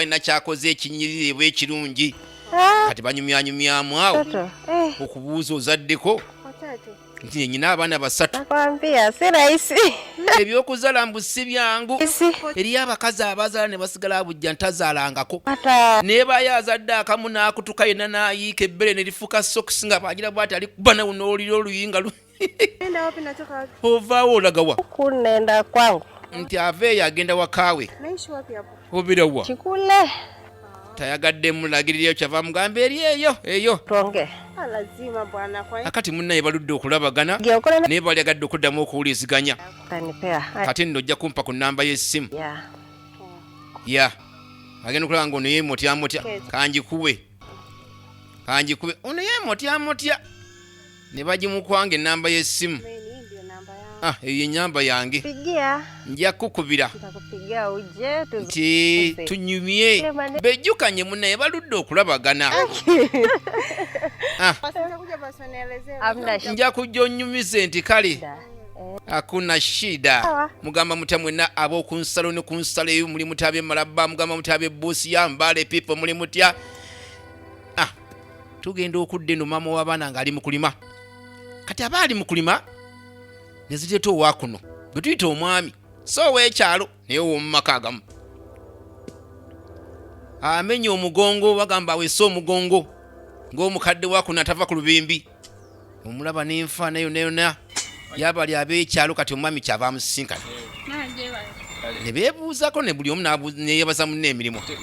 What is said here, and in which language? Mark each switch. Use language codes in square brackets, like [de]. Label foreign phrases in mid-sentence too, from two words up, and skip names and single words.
[lg] alina kyakoze ekinyirire bwe ekirungi kati banyumyanyumyamu awo okubuuza ozaddeko nti nyina abaana basatu ebyokuzaala mbu si byangu eriyo abakazi abazaala ne basigala bujja ntazaalangako naye baye azadde akamu n'akutuka yenna n'ayiika ebbere ne lifuuka sokisi nga bagira bwati ali kuba nawo n'olira oluyinga ovaawo olagawa [sw] kunenda kwangu [lg] nti aveeyo agenda wakaawe obirawa tayagadde mulagirira kyava mugamba eri eyo tonge [sw] lazima bwana kwa [lg] akati munnaye baludde okulabagana naye bali agadde okuddamu okuwuliziganya kati nno ojja kumpa ku nnamba y'essimu ya agenda okulaba nga ono yeemotyamotya kanjikuwe ono yeemotyamotya ne bagimukwanga ennamba y'essimu eyo ennyamba yange nja kukubira nti tunyumye bejjukanye munnaye baludde okulabagana nja kujja onnyumize nti kale [sw] hakuna shida [lg] mugamba mutya mwenna ab'okunsalo ne kunsalo eyo muli mutabye malabba mugamba mutabye boosi ya mbale pipo muli mutya tugenda okudda eno maama w'abaana ng'ali mu kulima kati aba ali mu kulima ne zireeta owakuno gwe tuyita omwami so ow'ekyalo naye ow'omu maka agamu amenya omugongo bagamba awese omugongo ng'omukadde wakuno atava ku lubimbi omulaba n'enfaana yonna yabali ab'ekyalo kati omwami kyava amusisinkana ne beebuuzako ne buli omu neyebaza munne emirimu